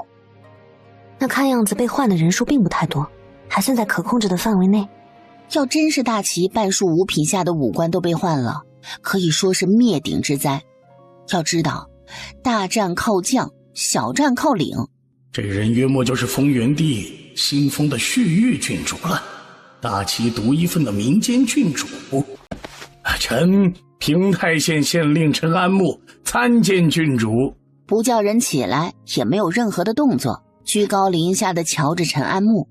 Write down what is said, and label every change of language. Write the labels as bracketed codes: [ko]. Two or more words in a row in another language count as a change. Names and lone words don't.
[zh] 那看樣子被換的人數並不太多，還算在可控制的範圍內。要真是大齊半數5品下的武官都被換了，可以說是滅頂之災。要知道，大戰靠將，小戰靠領，這人約莫就是豐原地新封的旭玉郡主了，大旗独一份的民間郡主。臣平泰县县令陈安木参见郡主。不叫人起来，也没有任何的动作，居高临下的瞧着陈安木。